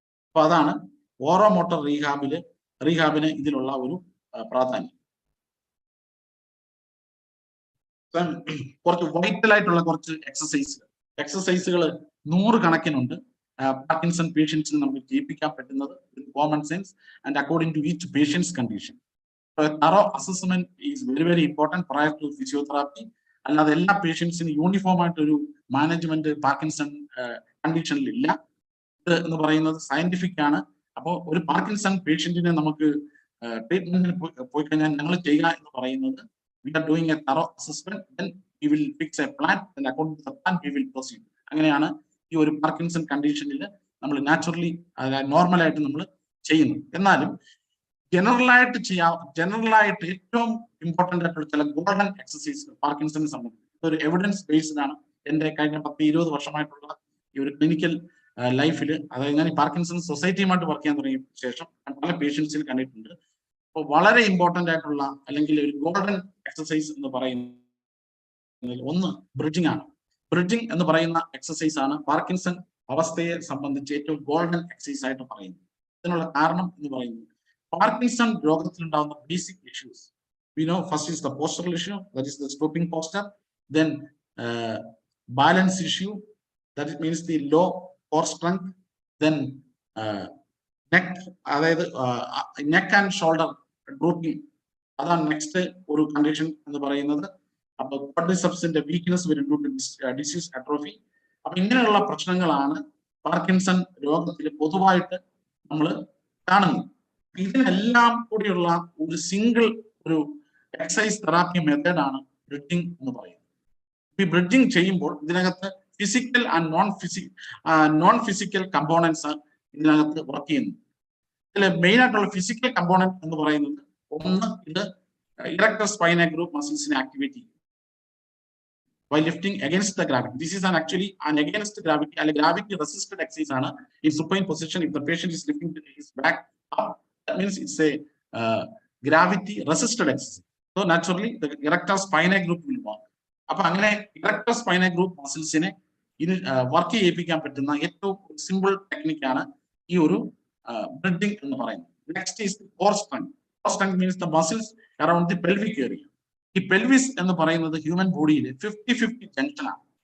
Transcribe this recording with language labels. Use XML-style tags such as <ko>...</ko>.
<ml>അപ്പൊ അതാണ് ഓറോമോട്ടർ റീഹാബിന് ഇതിലുള്ള ഒരു പ്രാധാന്യം. കുറച്ച് വൈറ്റൽ ആയിട്ടുള്ള കുറച്ച് എക്സസൈസുകൾ 100 കണക്കിനുണ്ട് പാർക്കിൻസൺ പേഷ്യൻസിന് നമുക്ക് ചെയ്യിപ്പിക്കാൻ പറ്റുന്നത്,</ml> <en>Common sense and according to each patient's condition. thorough assessment is very important prior to physiotherapy.</en> <ml>അല്ലാതെ എല്ലാ പേഷ്യൻസിനും യൂണിഫോം ആയിട്ടൊരു മാനേജ്മെന്റ് പാർക്കിൻസൺ കണ്ടീഷനിൽ ഇല്ല. ഇത് എന്ന് പറയുന്നത് സയന്റിഫിക് ആണ്. അപ്പോൾ ഒരു പാർക്കിൻസൺ പേഷ്യന്റിനെ നമുക്ക് ട്രീറ്റ്മെന്റിന് പോയി കഴിഞ്ഞാൽ ഞങ്ങൾ ചെയ്യുക എന്ന് പറയുന്നത്</ml> <en>we are doing a thorough assessment, then we will fix a plan, and according to the plan we will proceed.</en> <ml>അങ്ങനെയാണ് ഈ ഒരു പാർക്കിൻസൺ കണ്ടീഷനിൽ നമ്മൾ നാച്ചുറലി നോർമലായിട്ട് നമ്മൾ ചെയ്യുന്നത്. എന്നാലും ജനറലായിട്ട് ഏറ്റവും ഇമ്പോർട്ടന്റ് ആയിട്ടുള്ള ചില ഗോൾഡൻ എക്സസൈസ് പാർക്കിൻസണിനെ സംബന്ധിച്ച് ഒരു എവിഡൻസ് ബേസ്ഡ് ആണ്. എന്റെ കഴിഞ്ഞ 10-20 വർഷമായിട്ടുള്ള ഈ ഒരു ക്ലിനിക്കൽ ലൈഫിൽ, അതായത് ഞാൻ ഈ പാർക്കിൻസൺ സൊസൈറ്റിയുമായിട്ട് വർക്ക് ചെയ്യാൻ തുടങ്ങിയ ശേഷം പല പേഷ്യൻസിൽ കണ്ടിട്ടുണ്ട്. അപ്പോൾ വളരെ ഇമ്പോർട്ടന്റ് ആയിട്ടുള്ള അല്ലെങ്കിൽ ഒരു ഗോൾഡൻ എക്സസൈസ് എന്ന് പറയുന്നത് ഒന്ന് ബ്രിഡ്ജിങ് ആണ്. ബ്രിഡ്ജിങ് എന്ന് പറയുന്ന എക്സസൈസ് ആണ് പാർക്കിൻസൺ അവസ്ഥയെ സംബന്ധിച്ച് ഏറ്റവും ഗോൾഡൻ എക്സസൈസ് ആയിട്ട് പറയുന്നത്. ഇതിനുള്ള കാരണം എന്ന് പറയുന്നത് Parkinson രോഗത്തിലുണ്ടാകുന്ന basic issues.</ml> <en>We know first is the postural issue, that is the stooping posture. Then balance issue, that means the low core strength. Then neck and shoulder drooping.</en> <ml>അതാണ് next ഒരു condition എന്ന് പറയുന്നത്. അപ്പൊ ക്വാഡ്രിസെപ്സിന്റെ weakness വരും</ml> <en>Due to disease atrophy.</en> <ml>അപ്പൊ ഇങ്ങനെയുള്ള പ്രശ്നങ്ങളാണ് Parkinson രോഗത്തിൽ പൊതുവായിട്ട് നമ്മൾ കാണുന്നത്. ഇതിനെല്ലാം കൂടിയുള്ള ഒരു സിംഗിൾ ഒരു എക്സസൈസ് തെറാപ്പി മെത്തേഡാണ് ബ്രിഡ്ജിങ് എന്ന് പറയുന്നത്. ഈ ബ്രിഡ്ജിങ് ചെയ്യുമ്പോൾ ഇതിനകത്ത് physical and non physical components ഇതിനകത്ത് വർക്ക് ചെയ്യുന്നു. ഇതിൽ മെയിൻ ആയിട്ടുള്ള ഫിസിക്കൽ കമ്പോണന്റ് എന്ന് പറയുന്നത് ഒന്ന്, ഇത് ഇറക്ടർ സ്പൈനൽ ഗ്രൂപ്പ് മസിൽസിനെ ആക്ടിവേറ്റ് ചെയ്യും.</ml> <en>while lifting against the gravity. This is actually an against gravity, and gravity resisted exercise in supine position. If the patient is lifting his back up, that means it's a gravity resisted exercise. So naturally the erector spinae group will work.</en> <ml>അപ്പൊ അങ്ങനെ erector spinae group മസിൽസിനെ ഇത് work ചെയ്യിപ്പിക്കാൻ പറ്റുന്ന ഏറ്റവും simple ടെക്നിക്കാണ് ഈ ഒരു ബ്രിഡിംഗ് എന്ന് പറയുന്നത്.</ml> <en>Next is core strength. Core strength means the muscles around the pelvic area.</en> <ml>ഈ പെൽവിസ് എന്ന് പറയുന്നത് ഹ്യൂമൻ ബോഡിയിൽ 50-50 ജംഗ്ഷൻ ആണ്.</ml>